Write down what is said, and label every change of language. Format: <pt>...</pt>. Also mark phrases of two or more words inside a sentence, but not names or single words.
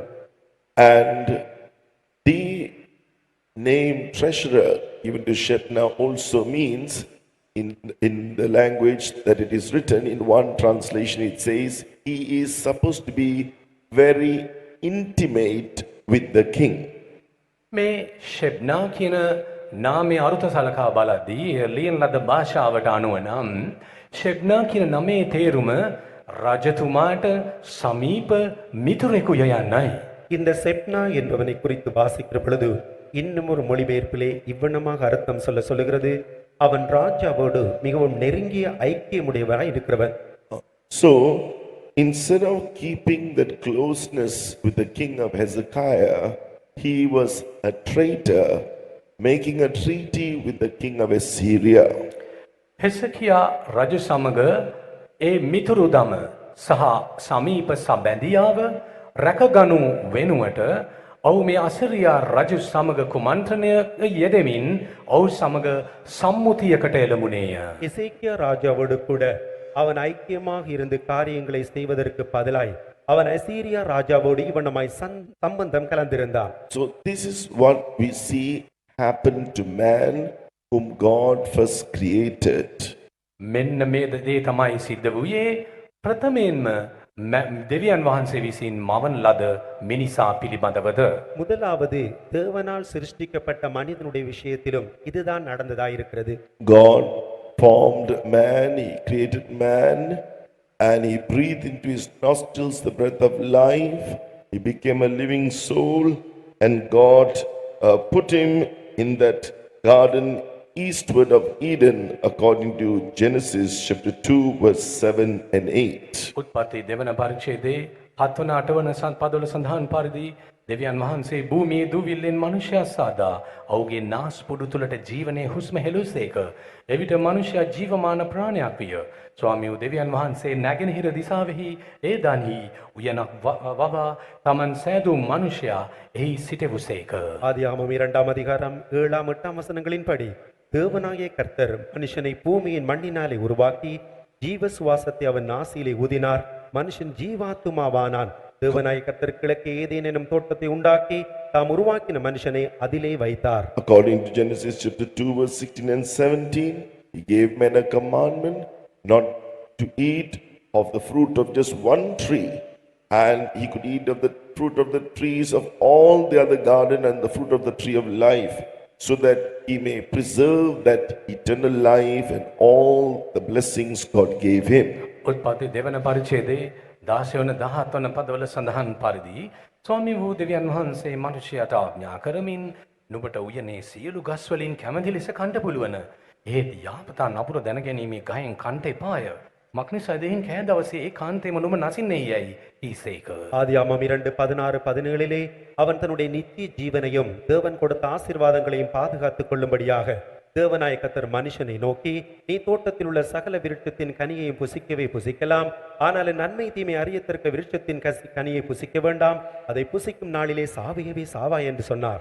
<en>And the name treasurer given to Shebna also means, in the language that it is written, in one translation it says, he is supposed to be very intimate with the king.</en> <si>මේ ෂෙබ්නා කියන නාමයේ අර්ථ සලකා බලද්දී ලියන ලද භාෂාවට අනුව නම් ෂෙබ්නා කියන නමේ තේරුම රජතුමාට සමීප මිතුරෙකු යන්නයි.</si> <ta>இந்த செப்னா என்பவனை குறித்து வாசிக்கிற பொழுது இன்னும் ஒரு மொழிபெயர்ப்பிலே இவ்வண்ணமாக அர்த்தம் சொல்லுகிறது, அவன் ராஜாவோடு மிகவும் நெருங்கிய ஐக்கியமுடையவராய் இருக்கிறவன்.</ta> <en>So instead of keeping that closeness with the king of Hezekiah, he was a traitor, making a treaty with the king of Assyria.</en> <si>හෙසකියා රජු සමග ඒ මිතුරුදම සහ සමීප සබැඳියාව රැකගනු වෙනුවට ඔහු මේ අසරියා රජු සමග කුමන්ත්‍රණයක යෙදෙමින් ඔහු සමග සම්මුතියකට එළඹුණේය.</si> <ta>எசேக்கியா ராஜாவோடு கூட அவன் ஐக்கியமாக இருந்து காரியங்களை செய்வதற்கு பதிலாய் அவன் அசீரியா ராஜாவோடு இவனமாய் சம்பந்தம் கலந்திருந்தான்.</ta> <en>So this is what we see happen to man whom God first created.</en> <si>මෙන්න මේ දේ තමයි සිද්ධ වූයේ ප්‍රථමයෙන්ම දෙවියන් වහන්සේ විසින් මවන ලද මිනිසා පිළිබඳවද.</si> <ta>முதலாவது தேவனால் சிருஷ்டிக்கப்பட்ட மனிதனுடைய விஷயத்திலும் இதுதான் நடந்ததாயிருக்கிறது.</ta> <en>God formed man, he created man, and he breathed into his nostrils the breath of life. He became a living soul, and God put him in that garden eastward of Eden, according to Genesis chapter 2 verse 7 and 8.</en> <si>උත්පත්ති දෙවන පරිච්ඡේදයේ 7 වන 8 වන පදවල සඳහන් පරිදි දෙවියන් වහන්සේ භූමියේ දුවිල්ලෙන් මනුෂ්‍යයා සාදා ඔහුගේ නාස්පුඩු තුලට ජීවනයේ හුස්ම හෙළුසේක. එවිට මනුෂ්‍යයා ජීවමාන ප්‍රාණයක් විය. ස්වාමියෝ දෙවියන් වහන්සේ නැගෙනහිර දිසාවෙහි ඒදාන්හි උයනක් වවා තමන් සෑදූ මනුෂ්‍යයා එහි සිටවුසේක.</si> <ta>ஆதியாகமம் 2ஆம் அதிகாரம் 7ஆம் 8ஆம் வசனங்களின்படி தேவனாகிய கர்த்தர் மனுஷனை பூமியின் மண்ணினாலே உருவாக்கி ஜீவ சுவாசத்தை அவன் நாசியிலே ஊதினார், மனுஷன் ஜீவாத்துமாவானான். தேவனாகிய கர்த்தர் கிழக்கே ஏதேன் எனும் தோட்டத்தை உண்டாக்கி தாம் உருவாக்கின மனுஷனை அதிலே வைத்தார்.</ta> <en>According to Genesis chapter 2 verse 16 and 17, he gave men a commandment not to eat of the fruit of just one tree, and he could eat of the fruit of the trees of all the other garden and the fruit of the tree of life, so that he may preserve that eternal life and all the blessings God gave him.</en> <si>උත්පත්ති දෙවන පරිච්ඡේදයේ 16 වන 17 වන පදවල සඳහන් පරිදි ස්වාමී වූ දෙවියන් වහන්සේ මනුෂ්‍යයාට ආඥා කරමින් නුඹට උයනේ සියලු ගස් වලින් කැමැති ලෙස කන්න පුළුවන්. ඒත් යාපතා නපුර දැනගැනීමේ ගහෙන් කන්ට එපාය. මක්නිසා දෙහින් කෑ දවසේ ඒ කාන්තේම නුඹ නසින්නේ යයි ඊසේක.</si> <ta>ஆதியாகமம் 2:16-17 அவன் தன்னுடைய நித்திய ஜீவனையும் தேவன் கொடுத்த ஆசீர்வாதங்களையும் பாதுகாத்துக் கொள்ளும்படியாக தேவனாய கர்த்தர் மனுஷனை நோக்கி, நீ தோட்டத்தில் உள்ள சகல விருட்சத்தின் கனியையும் புசிக்கவே புசிக்கலாம், ஆனால் நன்மை தீமை அறியத்தக்க விருட்சத்தின் கனியை புசிக்க வேண்டாம், அதை புசிக்கும் நாளிலே சாவையவே சாவாய் என்று சொன்னார்.</ta>